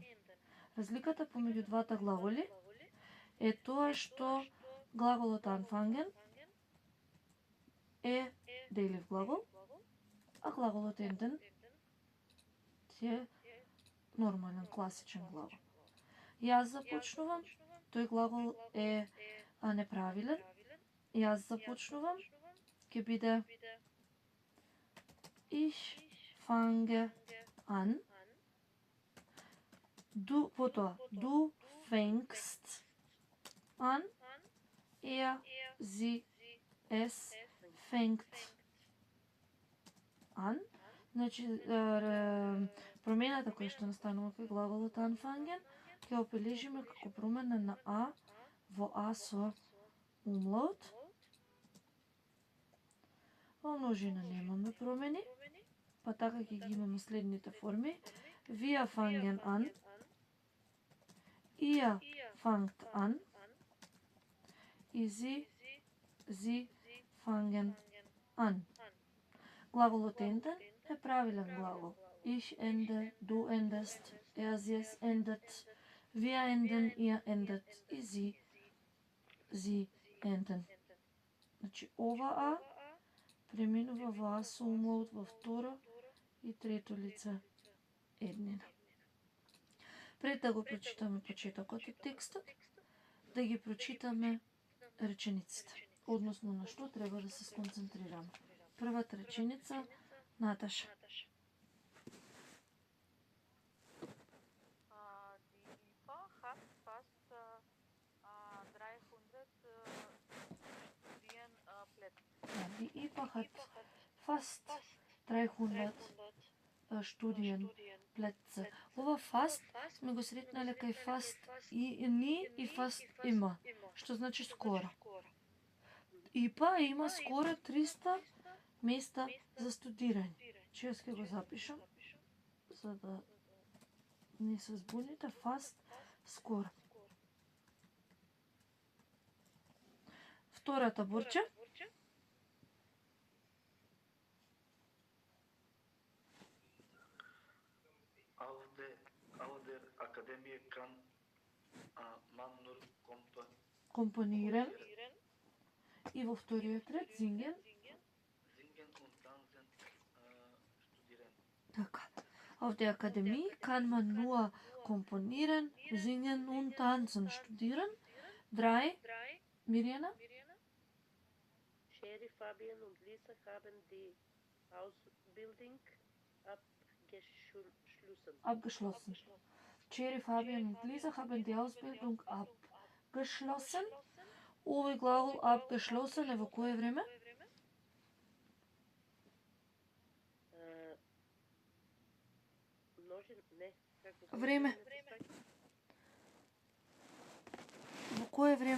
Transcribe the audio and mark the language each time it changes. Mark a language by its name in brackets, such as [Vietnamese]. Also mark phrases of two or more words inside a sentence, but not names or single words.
[Macedonian] Разликата помеѓу двата глаголи е тоа што глаголот anfangen е делив глагол, а глаголот enden е нормален, класичен глагол. Јас започнувам, тој глагол е неправилен. Јас започнувам, ќе биде [German] ich fange an. Du fängst an. Sie, es fängt an. [Macedonian] Значи, промената која што настанува кај глаголот anfangen ќе обележиме како промена на а во а со умлаут. Во множина немаме промени, па така ќе ги имаме следните форми. [German] Wir fangen an. Ihr fangt an. И sie fangen an. [Macedonian] Глаголот enden е правилен глагол. [German] Ich ende, du endest, sie es endet, wir enden, ihr endet и sie enden. [Macedonian] Значи ова а преминува во а со умлаут во второ и трето лице еднина. Пред да го прочитаме почетокот од текстот, да ги прочитаме речениците, односно на што треба да се сконцентрираме. Првата реченица, Наташа. [German] Die IPA hat fast 300 Studienplätze. [Macedonian] Ова fast сме го сретнале кај fast и ни и fast има, што значи скоро. ИПА има скоро 300 места за студирање. Че јас ќе го запишам, за да не се збуните, fast скоро. Втората бурча. [German] Akademie kann man nur [Macedonian] Компониран. И во вториот ред singen. [German] singen und tanzen studieren. [Macedonian] Така. [German] Auf der Akademie kann man nur komponieren, singen und tanzen studieren. 3. Mirjana? Sherry, Fabian und Lisa haben die Ausbildung Abgeschlossen. Cherry, Fabian und Lisa haben die Ausbildung abgeschlossen. [Macedonian] Овој глагол abgeschlossen е во кое време? Време. Во кое време?